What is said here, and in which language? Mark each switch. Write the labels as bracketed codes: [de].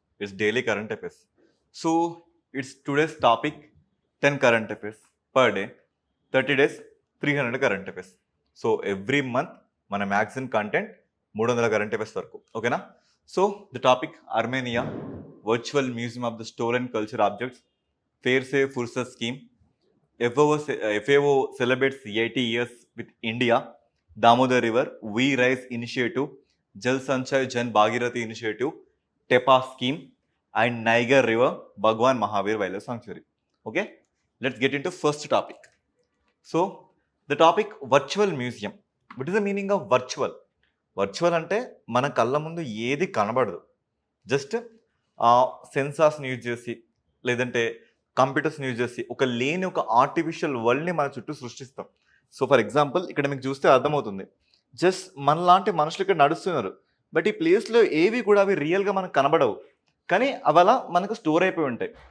[en] It's daily current affairs. So, it's today's topic 10 current affairs per day, 30 days, 300 current affairs. So, every month, [te] మన magazine content 300 current affairs వరకు ఓకేనా. [en] So the topic Armenia virtual museum of the stolen culture objects fair save Fursat scheme FAO celebrates 80 years with India, Damodar River, We Rise Initiative, Jal Sanchay Jan Bhagirathi Initiative, TEPA scheme, and Niger River, Bhagwan Mahavir Wildlife Sanctuary. Okay, let's get into first topic. So, the topic virtual museum. What is the meaning of virtual? [te] Virtual అంటే మన కళ్ళ ముందు ఏది కనబడదు, just సెన్సార్స్ని use చేసి లేదంటే కంప్యూటర్స్ని use చేసి ఒక ఆర్టిఫిషియల్ వరల్డ్ని మన చుట్టూ సృష్టిస్తాం. సో ఫర్ ఎగ్జాంపుల్ ఇక్కడ మీకు చూస్తే అర్థమవుతుంది, జస్ట్ మనలాంటి మనుషులు ఇక్కడ నడుస్తున్నారు, బట్ ఈ ప్లేస్లో ఏవి కూడా అవి రియల్గా మనకు కనబడవు, కానీ అలా మనకు స్టోర్ అయిపోయి ఉంటాయి.